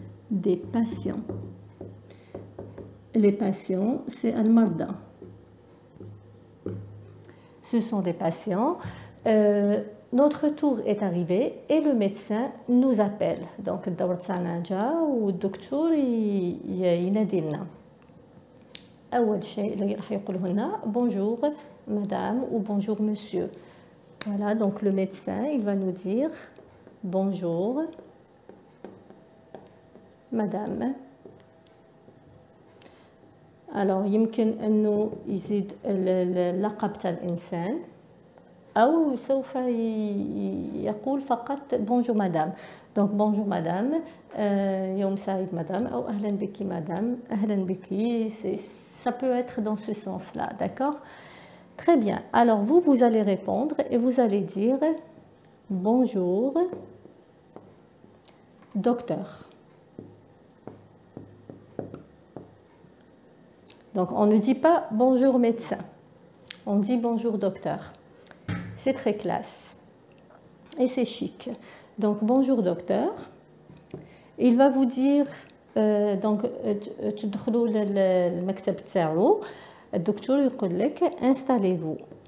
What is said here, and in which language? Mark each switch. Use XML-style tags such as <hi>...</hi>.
<fr>Des patients. Les patients, c'est al-marda. Ce sont des patients. Notre tour est arrivé et le médecin nous appelle.</fr> <ar>Donc, الدور تاعنا جا والدكتور ينادي لنا. أول شيء اللي راح يقوله لنا bonjour madame ou bonjour monsieur.</ar> <fr>Voilà, donc le médecin, il va nous dire bonjour madame.</fr> <ar>Alors يمكن أنه يزيد اللقب تاع الإنسان أو سوف يقول فقط bonjour madame.</ar> <fr>Donc bonjour madame, يوم سعيد madame أو أهلا بك madame, أهلا بك, ça peut être dans ce sens-là, d'accord? Très bien, alors vous allez répondre et vous allez dire bonjour docteur. Donc on ne dit pas bonjour médecin, on dit bonjour docteur. C'est très classe et c'est chic. Donc bonjour docteur. Il va vous dire donc تدخلوا للمكتب تاعو الدكتور يقول لك installez-vous.</fr>